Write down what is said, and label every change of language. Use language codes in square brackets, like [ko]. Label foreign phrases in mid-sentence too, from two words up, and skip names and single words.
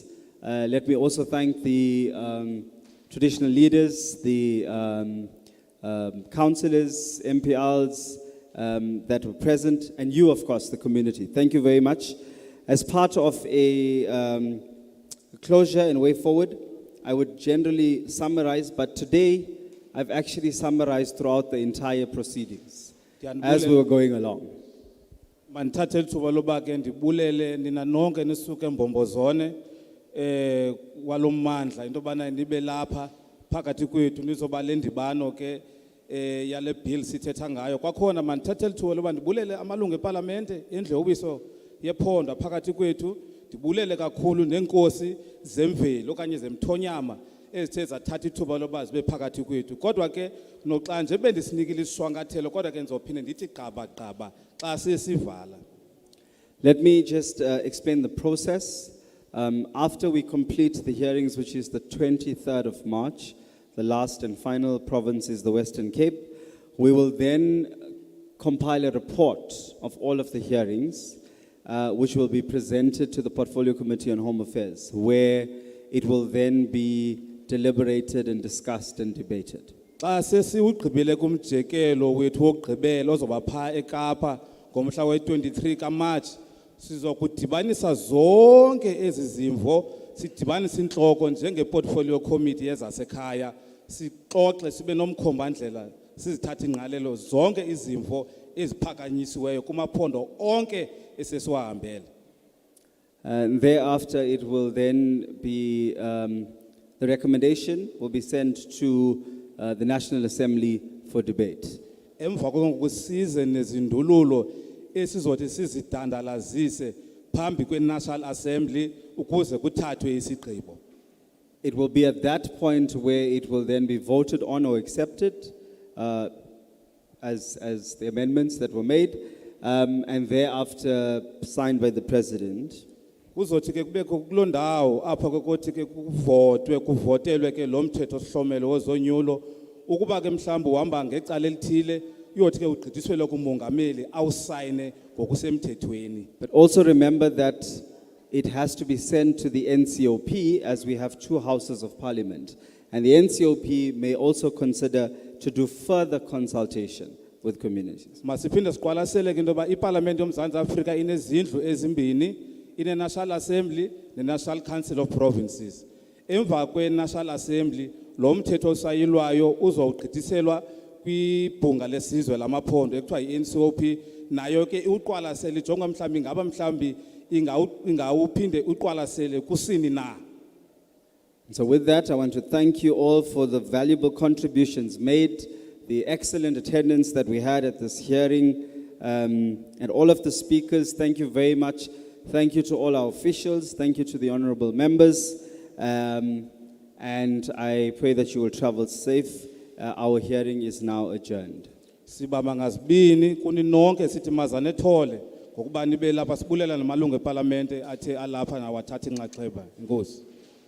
[en] Let me also thank the traditional leaders, the councillors, MPLs that were present, and you, of course, the community. Thank you very much. As part of a closure and way forward, I would generally summarize, but today I've actually summarized throughout the entire proceedings. as we were going along. [xh] Mandithathe ithuba loba ke ndibulele nina nonke nisuke eMbombozone kwalommandla into bana nibe lapha phakathi kwethu nizoba le ndibano ke yale bill sithetha ngayo. Kwakhona mandithathe ithuba loba ndibulele amalungu eParlamente endlu yowiso yephondo phakathi kwethu, ndibulele kakhulu nenkosi zemveli okanye zemthonyama ezithe zathatha ithuba loba zibe phakathi kwethu. Kodwa ke noxa nje bendisinikile isishwankathelo kodwa ke ndizophinde ndithi gqaba xa sesivala. [en] Let me just explain the process. After we complete the hearings, which is the 23rd of March, the last and final province is the Western Cape, we will then compile a report of all of the hearings, which will be presented to the Portfolio Committee on Home Affairs, where it will then be deliberated and discussed and debated. [xh] Xa sesiwugqibile kumjekelo wethu wokugqibela ozoba pha eKapa ngomhla we-23 kaMarch, sizokudibanisa zonke ezi zimvo, sidibanise inhloko njenge-Portfolio Committee yezasekhaya, sixoxe sibe nomkhombandlela, sizithathe ingqalelo zonke izimvo eziphakanyisiweyo kumaphondo onke esesiwahambele. [en] And thereafter, it will then be, the recommendation will be sent to the National Assembly for debate. [xh] Emva kokuba size nezindululo esizothi sizidandalazise phambi kwe-National Assembly ukuze kuthathwe isigqibo. [en] It will be at that point where it will then be voted on or accepted as the amendments that were made, and thereafter signed by the President. [xh] Kuzothi ke kubekho kuloo ndawo apha kokuthi ke kuvotelwe ke lo mthetho sihlomelo wozonyulo, ukuba ke mhlawumbi uhamba ngecala elithile uyothi ke ugqithiselwe kumongameli awusayine ngokusemthethweni. [en] But also remember that it has to be sent to the NCOP, as we have two houses of parliament. And the NCOP may also consider to do further consultation with communities. [xh] Masiphinde siqwalasele ke into yoba iParliament yoMzantsi Afrika inezindlu ezimbini, ine-National Assembly ne-National Council of Provinces. Emva kwe-National Assembly, lo mthetho osayilwayo uzawugqithiselwa kwibhunga lesizwe lamaphondo ekuthiwa yi-NCOP, nayo ke uqwalasele ijonga mhlawumbi ingaba mhlawumbi ingawuphinde uqwalasele kusini na. [en] So with that, I want to thank you all for the valuable contributions made, the excellent attendance that we had at this hearing, and all of the speakers. Thank you very much. Thank you to all our officials. Thank you to the honorable members. And I pray that you will travel safe. Our hearing is now adjourned. [xh] Sibamba ngazibini kuni nonke sithi mazane thole ngokuba nibe lapha sibulela namalungu eParliament athe alapha nawathatha inxaxheba. Inkosi.